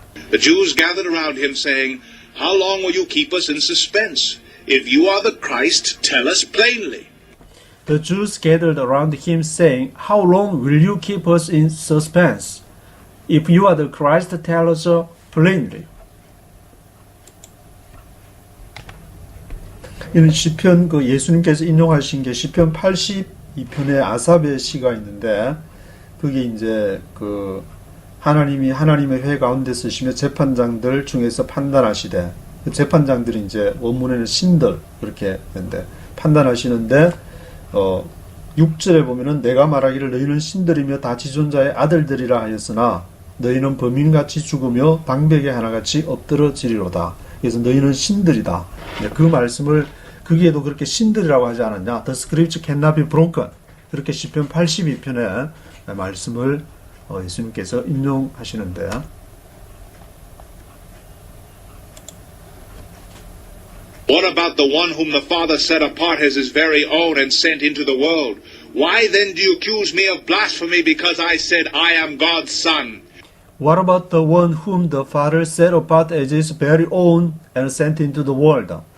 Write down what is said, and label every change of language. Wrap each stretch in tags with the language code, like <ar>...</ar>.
<en>The Jews gathered around him saying, How long will you keep us in suspense? If you are the Christ, tell us plainly. The Jews gathered around him saying, How long will you keep us in suspense? If you are the Christ, tell us plainly.</en> <ko>이는 시편 그 예수님께서 인용하신 게 시편 82편의 아삽의 시가 있는데 그게 이제 그 하나님이 하나님의 회 가운데 쓰시며 재판장들 중에서 판단하시되 그 재판장들이 이제 원문에는 신들 이렇게 했는데 판단하시는데 6절에 보면은 내가 말하기를 너희는 신들이며 다 지존자의 아들들이라 하였으나 너희는 범인같이 죽으며 방백의 하나같이 엎드러지리로다. 그래서 너희는 신들이다. 네, 그 말씀을 거기에도 그렇게 신들이라고 하지 않았냐.</ko> <en>The scripture cannot be broken.</en> <ko>그렇게 시편 82편의 말씀을 예수님께서 인용하시는데</ko> <en>What about the one whom the Father set apart as his very own and sent into the world? Why then do you accuse me of blasphemy because I said I am God's son? What about the one whom the Father set apart as his very own and sent into the world?</en>